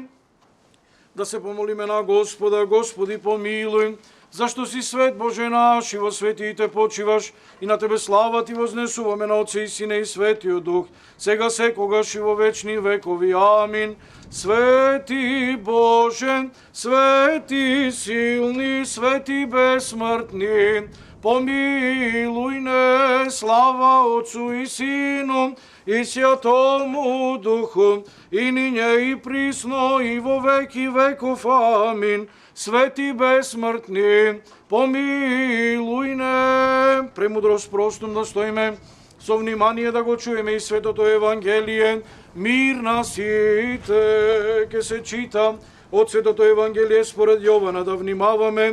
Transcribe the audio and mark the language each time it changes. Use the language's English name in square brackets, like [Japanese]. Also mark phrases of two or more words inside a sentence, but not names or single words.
[Macedonian] Да се помолиме на Господа. Господи, помилуј, зашто си свет Боже наш и во светиите почиваш, и на Тебе слава Ти вознесуваме на Отце и Сине и Светиот Дух, сега секогаш и во вечни векови. Амин. Свети Боже, свети силни, свети безсмртни, помилуј не. [Church Slavic] Слава Отцу и Сину и Святому Духу, и ниње и присно и во веки веков. [Macedonian] Амин. Свети безсмртни, помилуј не. Премудрост простум да стоиме со внимание да го чуеме и Светото Евангелие. Мир на сите. Ке се чита од Светото Евангелие според Јована, да внимаваме.